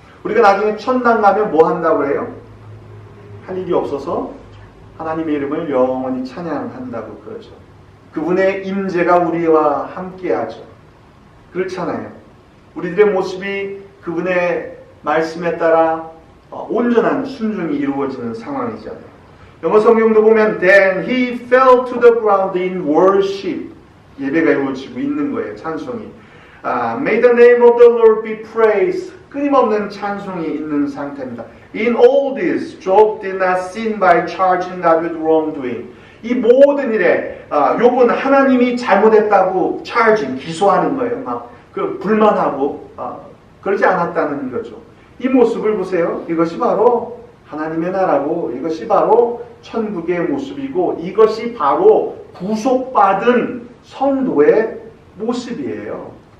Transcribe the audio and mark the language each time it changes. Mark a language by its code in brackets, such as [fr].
[ko] 우리가 나중에 천당 가면 뭐 한다고 해요? 할 일이 없어서 하나님의 이름을 영원히 찬양한다고 그러죠. 그분의 임재가 우리와 함께하죠. 그렇잖아요. 우리들의 모습이 그분의 말씀에 따라 온전한 순종이 이루어지는 상황이잖아요. 영어 성경도 보면 [en] Then he fell to the ground in worship. [ko] 예배가 이루어지고 있는 거예요. 찬송이. [en] May the name of the Lord be praised. [ko] 끊임없는 찬송이 있는 상태입니다. [en] In all this, Job did not sin by charging God with wrongdoing. [ko] 이 모든 일에 욥은 하나님이 잘못했다고 기소하는 거예요. 막 불만하고 그러지 않았다는 거죠. 이 모습을 보세요. 이것이 바로 하나님의 나라고, 이것이 바로 천국의 모습이고, 이것이 바로 구속받은 성도의 모습이에요.